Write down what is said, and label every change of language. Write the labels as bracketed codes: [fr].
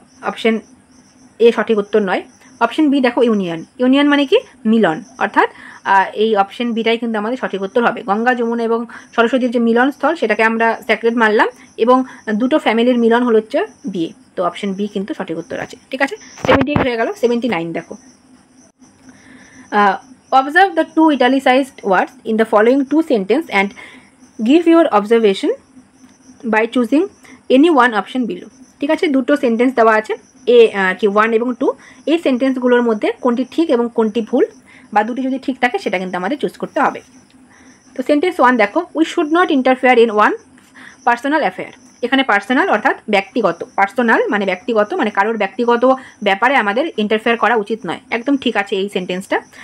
[bn] Option A সঠিক উত্তর নয়। অপশন বি দেখো ইউনিয়ন, ইউনিয়ন মানে কি মিলন, অর্থাৎ এই অপশন বিটাই কিন্তু আমাদের সঠিক উত্তর হবে। গঙ্গা, যমুনা এবং সরস্বতীর যে মিলন স্থল সেটাকে আমরা স্যাক্রেড মানলাম, এবং দুটো ফ্যামিলির মিলন হলো হচ্ছে বিয়ে, তো অপশন বি কিন্তু সঠিক উত্তর আছে। ঠিক আছে, 78 হয়ে গেল। 79 দেখো, [en] observe the two italicized words in the following two sentences and give your observation by choosing any one option below. [bn] ঠিক আছে, দুটো সেন্টেন্স দেওয়া আছে, কি 1 এবং 2, এই সেন্টেন্সগুলোর মধ্যে কোনটি ঠিক এবং কোনটি ভুল, বা দুটি যদি ঠিক থাকে সেটা কিন্তু আমাদের চুজ করতে হবে। তো সেন্টেন্স 1 দেখো, [en] We should not interfere in one personal affair. [bn] এখানে পার্সোনাল অর্থাৎ ব্যক্তিগত, পার্সোনাল মানে ব্যক্তিগত, মানে কারোর ব্যক্তিগত ব্যাপারে আমাদের ইন্টারফেয়ার করা উচিত নয়, একদম ঠিক আছে এই সেন্টেন্সটা।